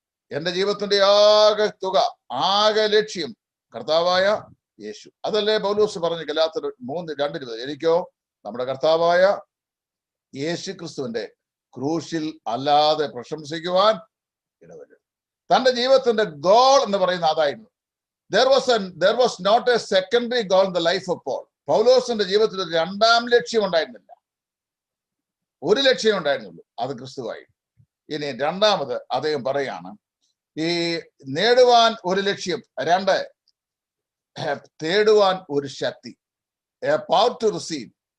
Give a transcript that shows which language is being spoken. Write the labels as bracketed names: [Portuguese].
[Malayalam] എന്റെ ജീവിതത്തിന്റെ ആകെ തുക, ആകെ ലക്ഷ്യം കർത്താവായ യേശു. അതല്ലേ പൗലോസ് പറഞ്ഞു ഗലാത്യർ 3:2, എനിക്കോ നമ്മുടെ കർത്താവായ യേശു ക്രിസ്തുവിന്റെ ക്രൂശിൽ അല്ലാതെ പ്രശംസിക്കുവാൻ ഇടവരുത്. തന്റെ ജീവിതത്തിന്റെ ഗോൾ എന്ന് പറയുന്ന അതായിരുന്നു. [English] There was not a secondary goal in the life of Paul. [Malayalam] പൗലോസിന്റെ ജീവിതത്തിൽ ഒരു രണ്ടാം ലക്ഷ്യം ഉണ്ടായിരുന്നില്ല, ഒരു ലക്ഷ്യം ഉണ്ടായിരുന്നുള്ളൂ, അത് ക്രിസ്തുവായി. ഇനി രണ്ടാമത് അദ്ദേഹം പറയാണ്, ഈ നേടുവാൻ ഒരു ലക്ഷ്യം, 2 തേടുവാൻ ഒരു ശക്തി, [English] A power to receive.